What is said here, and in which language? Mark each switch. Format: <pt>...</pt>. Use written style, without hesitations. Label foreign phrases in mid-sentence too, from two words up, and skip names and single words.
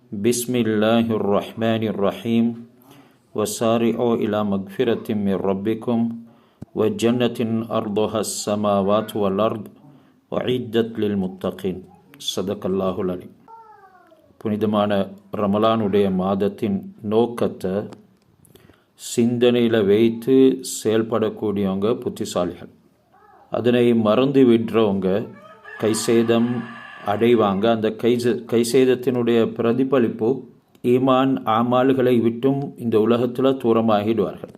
<ar>بسم الله الرحمن الرحيم وسارعوا إلى مغفرة من ربكم وجنة أرضها السماوات والأرض وعدت للمتقين صدق الله العليم.</ar> <ta>புனிதமான ரமலானுடைய மாதத்தின் நோக்கத்தை சிந்தனையில் வைத்து செயல்படக்கூடியவங்க புத்திசாலிகள். அதனை மறந்து விடுறவங்க கைசேதம் அடைவாங்க. அந்த கைசேதத்தினுடைய பிரதிபலிப்பு ஈமான் ஆமால்களை விட்டும் இந்த உலகத்தில் தூரமாகிடுவார்கள்.</ta>